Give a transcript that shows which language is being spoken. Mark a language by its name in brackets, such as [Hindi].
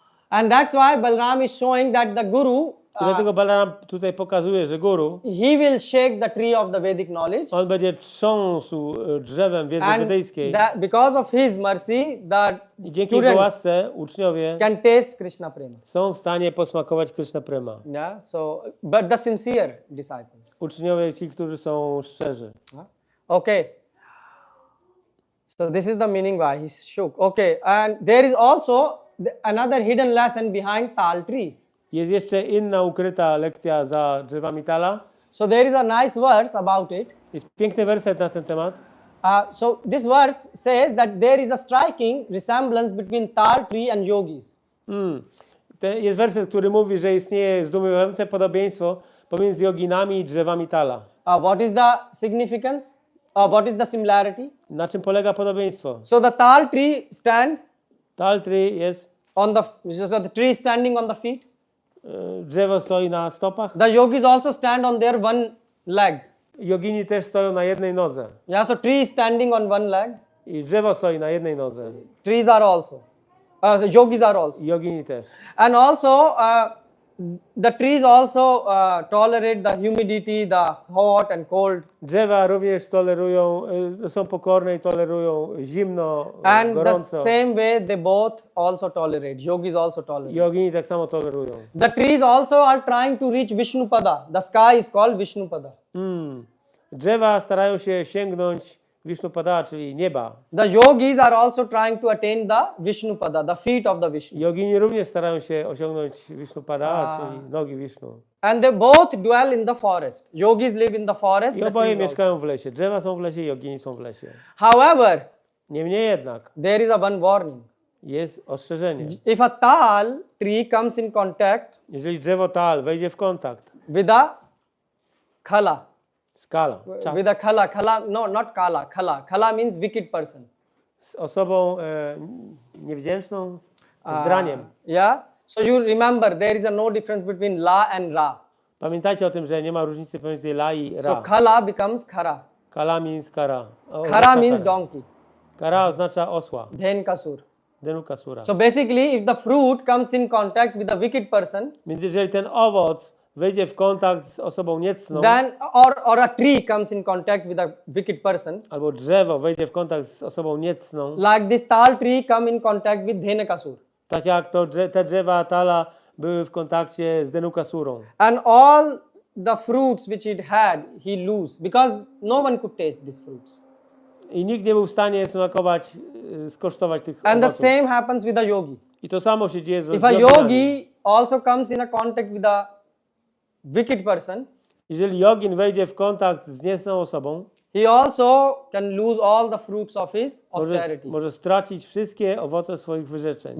[English] And that's why Balaram is showing that the Guru, [Polish] I dlatego Balaram tutaj pokazuje, że guru, [English] he will shake the tree of the Vedic knowledge. [Polish] on będzie trząsł drzewem wiedzy [English] And [Polish] wedyjskiej. [English] because of his mercy, the [Polish] I dzięki jego [English] students [Polish] łasce uczniowie [English] can taste Krishna Prema. [Polish] są w stanie posmakować Krishna Prema. [English] Yeah. So, but the sincere disciples. [Polish] Uczniowie ci, którzy są szczerzy. [English] Okay. So this is the meaning why he shook. Okay. And there is also another hidden lesson behind tal trees. [Polish] Jest jeszcze inna ukryta lekcja za drzewami tala. [English] So there is a nice verse about it. [Polish] Jest piękny werset na ten temat. [English] So this verse says that there is a striking resemblance between tal tree and yogis. [Polish] Jest werset, który mówi, że istnieje zdumiewające podobieństwo pomiędzy joginami i drzewami tala. [English] What is the significance? What is the similarity? [Polish] Na czym polega podobieństwo? [English] So the tal tree stand Tal tree [Polish] jest, [English] on so the tree standing on the feet. [Polish] drzewo stoi na stopach. [English] The yogis also stand on their one leg. [Polish] Jogini też stoją na jednej nodze. [English] Yeah, so tree is standing on one leg. [Polish] I drzewo stoi na jednej nodze. [English] Trees are also. So yogis are also. [Polish] I jogini też. [English] And also the trees also tolerate the humidity, the hot and cold. [Polish] Drzewa również tolerują, są pokorne i tolerują zimno, [English] And the [Polish] gorąco. [English] same way they both also tolerate. Yogis also tolerate. [Polish] Jogini tak samo tolerują. [English] The trees also are trying to reach Vishnupada. The sky is called Vishnupada. [Polish] Drzewa starają się sięgnąć Vishnupada, czyli nieba. [English] The yogis are also trying to attain the Vishnupada, the feet of the Vishnu. [Polish] Jogini również starają się osiągnąć Vishnupada, czyli nogi Vishnu. [English] And they both dwell in the forest. Yogis live in the forest. [Polish] I [English] The [Polish] oboje [English] trees also. [Polish] mieszkają w lesie. Drzewa są w lesie, jogini są w lesie. [English] However, [Polish] Niemniej jednak [English] there is a one warning. [Polish] jest ostrzeżenie. [English] If a tal tree comes in contact [Polish] Jeżeli drzewo tal wejdzie w kontakt, [English] with a khala, [Polish] skala, czas, [English] with a khala, no, not khala means wicked person. [Polish] z osobą niewdzięczną, zdraniem. [English] Yeah. So you remember there is a no difference between la and ra. [Polish] Pamiętajcie o tym, że nie ma różnicy pomiędzy la i ra. [English] So khala becomes khara. Kala means kara. Khara means donkey. [Polish] Kara oznacza osła. [English] Dhenkasur. [Polish] Denukasura. [English] So basically, if the fruit comes in contact with a wicked person, [Polish] Więc jeżeli ten owoc wejdzie w kontakt z osobą niecną, [English] then or a tree comes in contact with a wicked person, [Polish] albo drzewo wejdzie w kontakt z osobą niecną, [English] like this tal tree come in contact with Dhenakasur. [Polish] tak jak to te drzewa tala były w kontakcie z Denukasurą. [English] And all the fruits which it had, he lose because no one could taste these fruits. [Polish] I nikt nie był w stanie smakować, skosztować tych [English] And the [Polish] owoców. [English] same happens with a yogi. [Polish] I to samo się dzieje z [English] If a [Polish] joginami. [English] yogi also comes in a contact with a wicked person, [Polish] Jeżeli jogin wejdzie w kontakt z niecną osobą, [English] he also can lose all the fruits of his austerity. [Polish] może stracić wszystkie owoce swoich wyrzeczeń.